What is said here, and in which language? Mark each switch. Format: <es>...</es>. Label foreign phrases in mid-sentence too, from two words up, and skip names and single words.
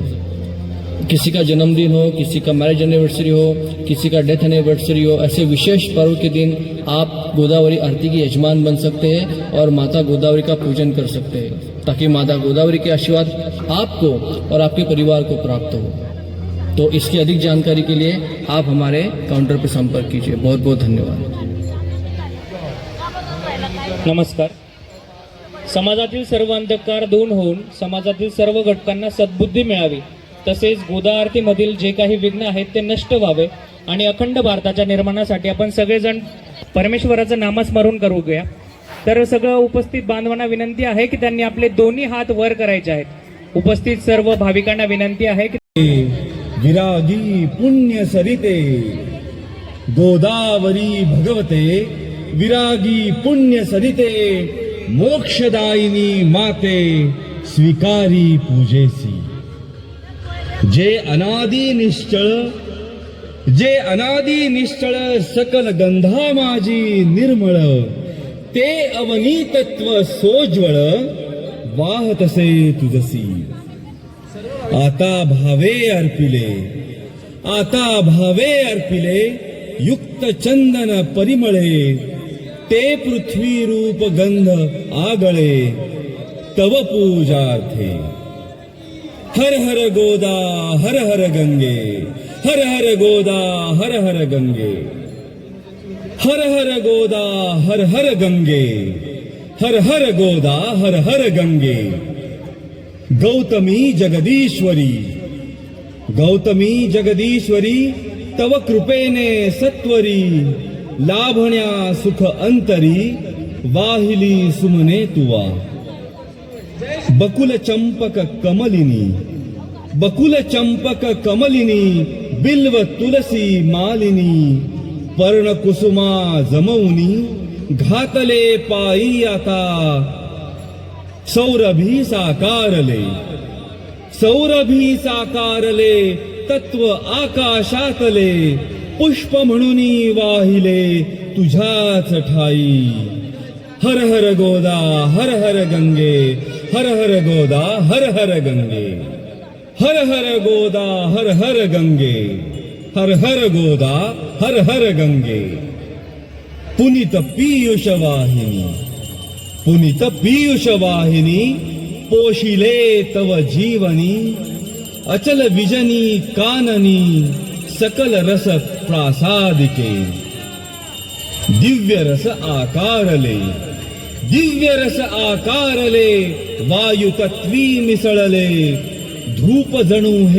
<hi>किसी का जन्मदिन हो, किसी का</hi> <en>marriage anniversary</en> <hi>हो, किसी का</hi> <en>death anniversary</en> <hi>हो, ऐसे विशेष पर्व के दिन आप गोदावरी आरती के यजमान बन सकते हैं और माता गोदावरी का पूजन कर सकते हैं ताकि माता गोदावरी के आशीर्वाद आपको और आपके परिवार को प्राप्त हो. तो इसकी अधिक जानकारी के लिए आप हमारे काउंटर पर संपर्क कीजिए. बहुत बहुत धन्यवाद. नमस्कार.</hi> <mr>समाजातील सर्व अंधकार दूर होऊन समाजातील सर्व घटकांना सद्बुद्धी मिळावी तसेच गोदा आरतीमधील जे काही विघ्न आहेत ते नष्ट व्हावे आणि अखंड भारताच्या निर्माणासाठी आपण सगळेजण परमेश्वराचं नामस्मरण करूया. तर सगळं उपस्थित बांधवांना विनंती आहे की त्यांनी आपले दोन्ही हात वर करायचे आहेत उपस्थित सर्व भाविकांना विनंती आहे की विरागी पुण्य सरिते गोदावरी भगवते विरागी पुण्य सरिते मोक्षदायिनी माते स्वीकारी पूजेसी जे अनादी निश्चळ सकल गंधा माझी निर्मळ ते अवनीतत्व सोज्वळ वाहतसे तुझसी आता भावे अर्पिले युक्त चंदन परिमळे ते पृथ्वी रूप गंध आगळे तव पूजार्थे हर हर गोदा हर हर गंगे हर हर गोदा हर हर गंगे हर हर गोदा हर हर गंगे हर हर गोदा हर हर गंगे गौतमी जगदीश्वरी तव कृपेने सत्वरी लाभण्या सुख अंतरी वाहिली सुमने तुवा बकुल चंपक कमलिनी बिल्व तुलसी मालिनी पर्ण कुसुमा जमवनी घातले पायी आता सौरभी साकारले तत्व आकाशातले पुष्प म्हणून वाहिले तुझ्याच ठाई हर हर गोदा हर हर गंगे हर हर गोदा हर हर गंगे हर हर गोदा हर हर गंगे हर हर गोदा हर हर गंगे पुनीत पीयूष वाहिनी पोशिले तव जीवनी अचल विजनी काननी सकल रस प्रासादिके दिव्य रस आकारले वायु तत्वी मिसळले धूप जणू</mr>